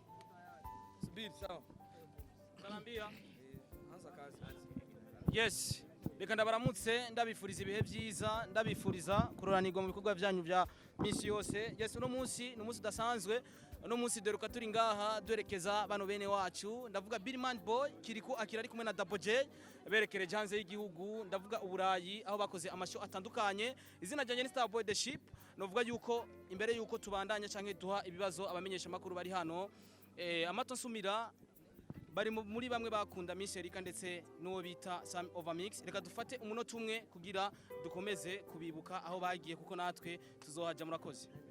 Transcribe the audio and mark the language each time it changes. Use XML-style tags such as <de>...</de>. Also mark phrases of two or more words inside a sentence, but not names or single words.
<sw>Subiri sawa. Utaniambia anza kazi. Yes.</sw> <rn>Reka ndabaramutse ndabifuriza ibihe byiza ndabifuriza kuroranirwa mu bikorwa byanyu bya misi yose. Yes uno munsi udasanzwe. Uno munsi deruka turi ngaha duherekeza bano bene wacu ndavuga Birman Boy Kirikou akira ari kumwe na Double J berekereje hanze y'igihugu ndavuga Uburayi aho bakoze amasho atandukanye izina ryanjye ni Star Boy the Ship novuga yuko imbere yuko tubandanya canke duha ibibazo abamenyesha makuru bari hano amato nsumira bari muri bamwe bakunda Miss Erika ndetse n'uwo bita Sam Overmix reka dufate umunota umwe kugira dukomeze kubibuka aho bagiye kuko natwe tuzohaja murakoze.</rn>